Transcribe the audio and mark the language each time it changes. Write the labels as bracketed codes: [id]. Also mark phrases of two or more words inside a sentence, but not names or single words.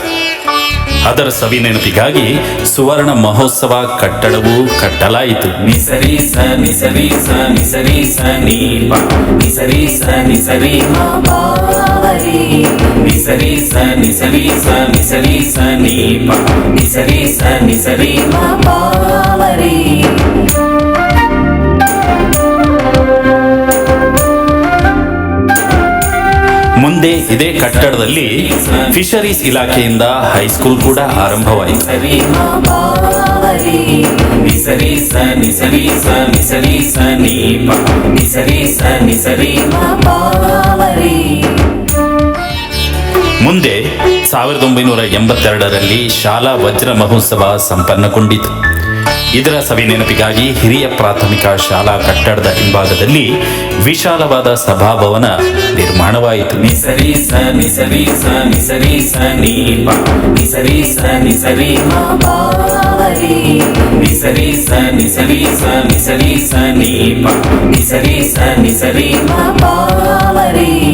[kn] ಅದರ ಸವಿ ನೆನಪಿಗಾಗಿ ಸುವರ್ಣ ಮಹೋತ್ಸವ ಕಟ್ಟಡವೂ ಕಟ್ಟಲಾಯಿತು. ನಿಸರಿ ಸ ನಿಸರಿ ಸ ನಿಸರಿ ಸ ನೀ ಪ ನಿಸರಿ ಸ ನಿಸರಿ ಮಾವರಿ ನಿಸರಿ ಸ ನಿಸರಿ ಸ ನಿಸರಿ ಸ ನೀ ಪ ನಿಸರಿ ಸ ನಿಸರಿ ಮಾವರಿ. ಮುಂದೆ ಇದೇ ಕಟ್ಟಡದಲ್ಲಿ ಫಿಶರೀಸ್ ಇಲಾಖೆಯಿಂದ ಹೈಸ್ಕೂಲ್ ಕೂಡ ಆರಂಭವಾಯಿತು. ಮುಂದೆ 1982ರಲ್ಲಿ ಶಾಲಾ ವಜ್ರ ಮಹೋತ್ಸವ ಸಂಪನ್ನಗೊಂಡಿತು. ಇದರ ಸವಿ ನೆನಪಿಗಾಗಿ ಹಿರಿಯ ಪ್ರಾಥಮಿಕ ಶಾಲಾ ಕಟ್ಟಡದ ಹಿಂಭಾಗದಲ್ಲಿ ವಿಶಾಲವಾದ ಸಭಾಭವನ ನಿರ್ಮಾಣವಾಯಿತು. ನಿಸರಿ ಸ ನಿಸರಿ ಸ ನಿಸರಿ ಸ ನೀ ಪ ನಿಸರಿ ಸ ನಿಸರಿ ಮಾವರಿ ನಿಸರಿ ಸ ನಿಸರಿ ಸ ನಿಸರಿ ಸ ನೀ ಪ ನಿಸರಿ ಸ ನಿಸರಿ ಮಾವರಿ.